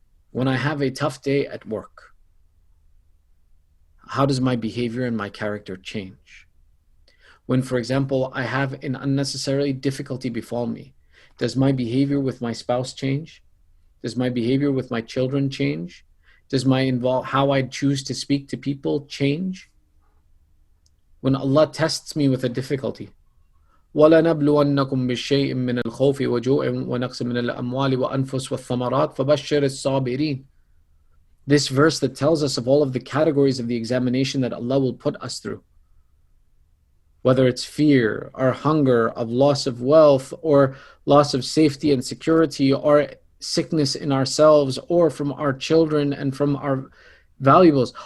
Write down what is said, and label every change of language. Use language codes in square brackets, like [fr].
[en] When I have a tough day at work, how does my behavior and my character change? When, for example, I have an unnecessary difficulty befall me, does my behavior with my spouse change? Does my behavior with my children change? Does how I choose to speak to people change? When Allah tests me with a difficulty, [ar] وَلَنَبْلُوَنَّكُمْ بِالشَّيْءٍ مِّنَ الْخَوْفِ وَجُوعٍ وَنَقْصٍ مِّنَ الْأَمْوَالِ وَأَنفُسِ وَالثَّمَرَاتِ فَبَشِّرِ الصَّابِرِينَ. [en] This verse that tells us of all of the categories of the examination that Allah will put us through, whether it's fear or hunger, of loss of wealth or loss of safety and security, or sickness in ourselves or from our children and from our valuables.